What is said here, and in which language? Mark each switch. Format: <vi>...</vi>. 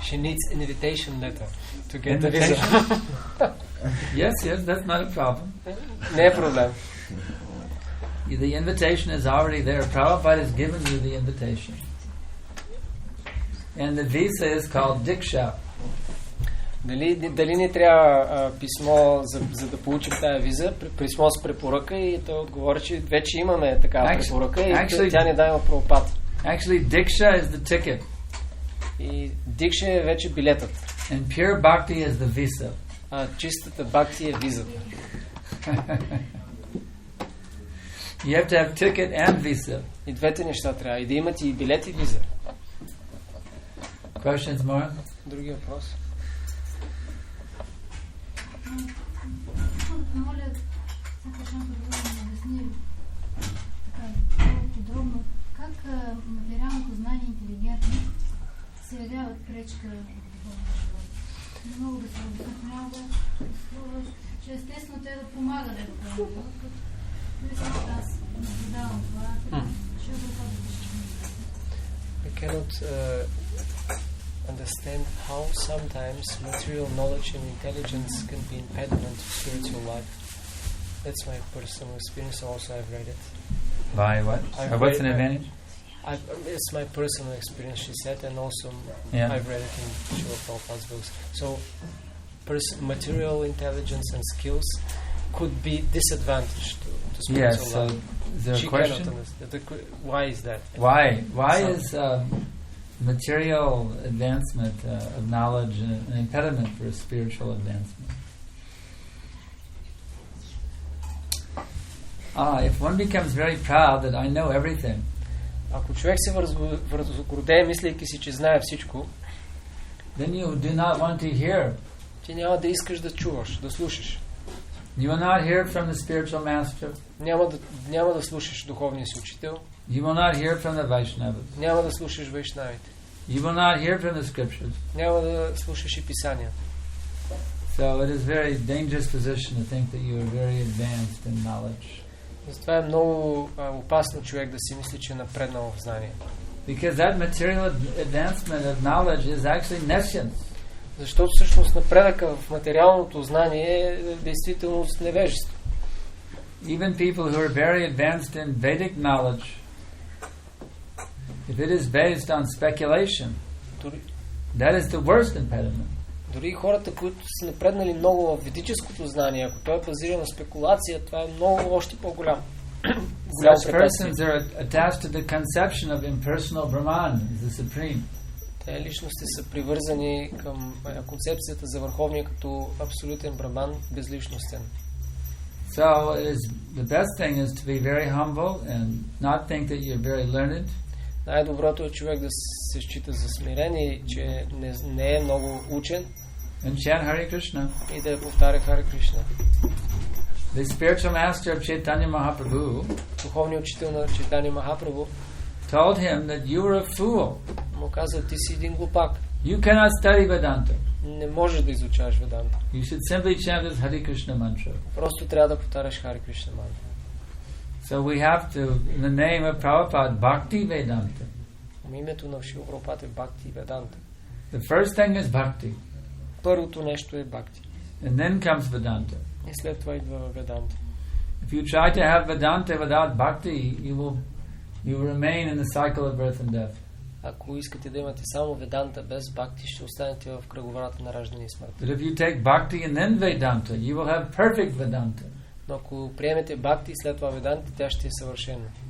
<en>She needs an invitation letter to get the visa. Yes, that's not a problem.</en> <bg>Не е проблем.</bg> <en>The invitation is already there. Prabhupada has given you the invitation. And the visa is called Diksha.</en> <bg>Дали не трябва писмо, за да получим тая виза, писмо с препоръка, и той отговори, че вече имаме такава препоръка и тя не дава Прабхупада.</bg> <en>Actually, Diksha is the ticket.</en> <bg>И Дикша е вече билетът.</bg> <en>And pure bhakti is the visa.</en> <bg>А чистата бхакти е визата.</bg> <en>You have to have ticket and visa.</en> <bg>И двете неща трябва. И да имате и билет, и виза.</bg> <en>Questions more?</en> <bg>Други въпрос? Моля, Санкаршан да обясни така подробно как материалното знание и интелигентност се явяват пречка в духовния живот. Не мога да се обясня, че естествено те да помагат да духовния живот, като аз наблюдавам това, ще го</bg> <en>I cannot understand how sometimes material knowledge and intelligence can be impediment to spiritual life. That's my personal experience. Also, I've read it. By what? What's an advantage? It's my personal experience, she said, and also I've read it in Srila Prabhupada's books. So, material intelligence and skills could be disadvantage to spiritual life. Is there a question? Why is that? Why is material advancement of knowledge an impediment for spiritual advancement? If one becomes very proud that I know everything,</en> <bg>ако човек се вързгордее, мислейки си, че знае всичко,</bg> <en>then you do not want to hear.</en> <bg>Ти няма да искаш да чуваш, да слушаш.</bg> <en>You will not hear from the spiritual master.</en> <bg>Няма да слушаш духовния си учител.</bg> <en>You will not hear from the Vaishnavas.</en> <bg>Няма да слушаш вайшнавите.</bg> <en>You will not hear from the scriptures.</en> <bg>Няма да слушаш и писания.</bg> <en>So it is very dangerous position to think that you are very advanced in knowledge.</en> <bg>Затова е много опасно човек да си мисли, че е напреднал в знание.</bg> <en>Because that material advancement of knowledge is actually nescience.</en> <bg>Защото всъщност напредъка в материалното знание е действително невежество.</bg> <en>Even people who are very advanced in Vedic knowledge If it is based on speculation, that is the worst impediment.</en> <bg>Дори хората, които са напреднали много в ведическото знание, ако той е базиран на спекулация, това е много още по-голям.</bg> <en>Such persons are attached to the conception of impersonal Brahman as the supreme.</en> <bg>Те личности са привързани към концепцията за върховния като абсолютен Браман, безличностен.</bg> <en>So the best thing is to be very humble and not think that you're very learned.</en> <bg>Най-доброто е човек да се счита за смирен и че не е много учен.</bg> <en>And chant Hare Krishna.</en> <bg>И да повтаря Харе Кришна.</bg> <en>The spiritual master of Chaitanya Mahaprabhu,</en> <bg>духовният учител на Чайтанья Махапрабху,</bg> <en>told him that you were a fool.</en> <bg>Му каза, ти си един глупак.</bg> <en>You cannot study Vedanta.</en> <bg>Не можеш да изучаваш Веданта.</bg> <en>You should simply chant this Hare Krishna mantra.</en> <bg>Просто трябва да повтаряш Харе Кришна мантра.</bg> <en>So we have to, in the name of Prabhupada, Bhakti Vedanta.</en> <bg>Името на Шрила Прабхупада е Бхакти Веданта.</bg> <en>The first thing is Bhakti.</en> <bg>Първото нещо е Бхакти.</bg> <en>And then comes Vedanta.</en> <bg>И след това идва Веданта.</bg> <en>If you try to have Vedanta without Bhakti, you will remain in the cycle of birth and death.</en> <bg>Ако искате да имате само Веданта без Бхакти, ще останете в кръговрата на раждане и смърт.</bg> <en>But if you take Bhakti and then Vedanta, you will have perfect Vedanta.</en> <bg>Но ако приемете Бхакти и след това Веданта, тя ще е съвършена.</bg>